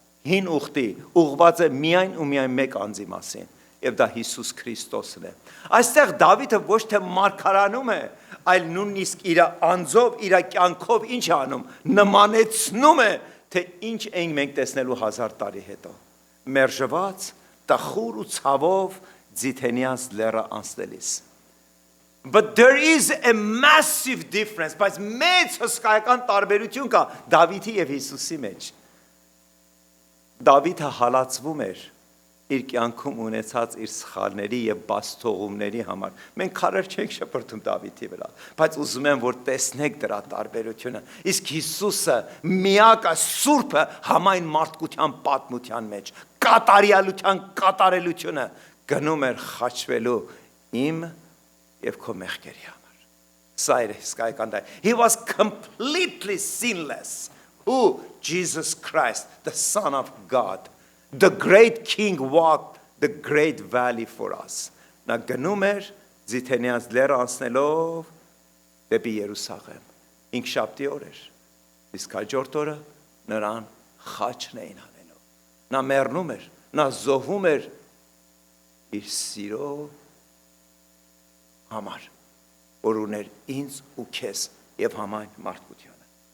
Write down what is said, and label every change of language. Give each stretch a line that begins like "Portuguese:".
Armenian: հին ուխտի ուղղված է միայն ու միայն մեկ անձի մասին եւ դա Հիսուս Քրիստոսն է այստեղ Դավիթը ոչ թե մարգարանում է այլ նույնիսկ իր անձով իր կյանքով ինչ է անում նմանեցնում է թե ինչ ենք մենք տեսնելու 1000 տարի հետո մերժված տխուր ու ցավով Ձիթենյանց լեռը անցնելիս
English: But there is a massive difference.
Armenian: Բայց մեծ հսկայական տարբերություն կա Դավիթի եւ Հիսուսի մեջ։ Դավիթը հալածվում էր իր կյանքում ունեցած իր սխալների եւ բացթողումների համար։ Մենք քարեր չենք շպրտում Դավիթի վրա, բայց ուզում եմ որ տեսնեք դրա տարբերությունը։ Իսկ Հիսուսը միակը սուրբը համայն մարդկության պատմության մեջ կատարյալության կատարելությունը գնում էր խաչվելու իմ եւ քո մեղքերի համար։ Սա էր հսկայական դա։
English: He was completely sinless. Who? Jesus Christ, the Son of God. The great King walked the great valley for us.
Armenian: Նա գնում էր Ձիթենյանց լեռը անցնելով դեպի Երուսաղեմ։ Ինքշաբթի օր էր։ Իսկ հաջորդ օրը նրան խաչն էին հանելու։ Նա մեռնում էր, նա զոհվում էր իր սիրո համար, որ ուներ ինձ ու քեզ եւ համայն մարդկությանը։